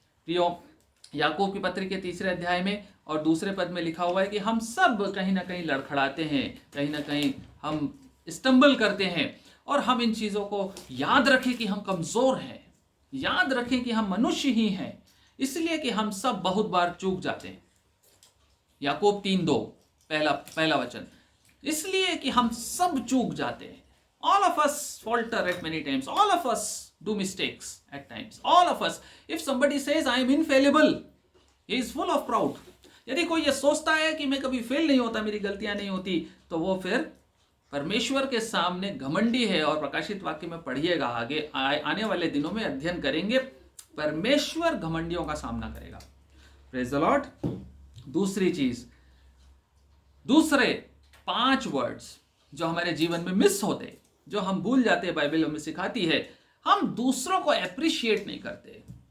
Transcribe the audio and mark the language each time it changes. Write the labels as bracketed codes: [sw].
[hi] प्रियो, याकूब की पत्री के 3 अध्याय में और 2 पद में लिखा हुआ है कि हम सब कहीं ना कहीं लड़खड़ाते हैं, कहीं ना कहीं हम स्टम्बल करते हैं, और हम इन चीज़ों को याद रखें कि हम कमज़ोर हैं, याद रखें कि हम मनुष्य ही हैं, इसलिए कि हम सब बहुत बार चूक जाते हैं। याकूब 3:2 पहला वचन, इसलिए कि हम सब चूक जाते हैं। [en] All of us falter at many times. All of us do mistakes at times. All of us. If somebody says I am infallible, he is full of proud. [hi] यदि कोई ये सोचता है कि मैं कभी फेल नहीं होता, मेरी गलतियां नहीं होती, तो वो फिर परमेश्वर के सामने घमंडी है। और प्रकाशित वाक्य में पढ़िएगा, आगे आने वाले दिनों में अध्ययन करेंगे, परमेश्वर घमंडियों का सामना करेगा। [en] Praise the lord. [hi] दूसरी चीज, दूसरे 5 वर्ड्स जो हमारे जीवन में मिस होते, जो हम भूल जाते हैं, बाइबल हमें सिखाती है, हम दूसरों को एप्रिशिएट नहीं करते।